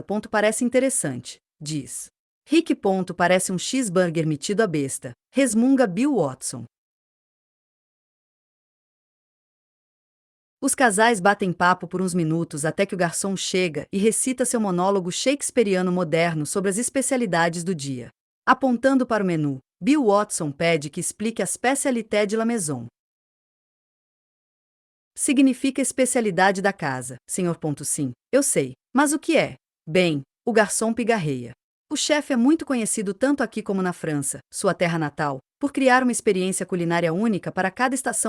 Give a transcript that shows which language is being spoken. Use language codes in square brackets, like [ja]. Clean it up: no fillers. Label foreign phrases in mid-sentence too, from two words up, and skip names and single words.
[pt] Parece interessante, diz Rick. Parece um cheeseburger metido à besta, resmunga Bill Watson. Os casais batem papo por uns minutos até que o garçom chega e recita seu monólogo shakespeariano moderno sobre as especialidades do dia. Apontando para o menu, Bill Watson pede que explique a [fr] spécialité de la maison. [pt] Significa especialidade da casa, senhor. Sim, eu sei, mas o que é? Bem, o garçom pigarreia. O chefe é muito conhecido tanto aqui como na França, sua terra natal, por criar uma experiência culinária única para cada estação.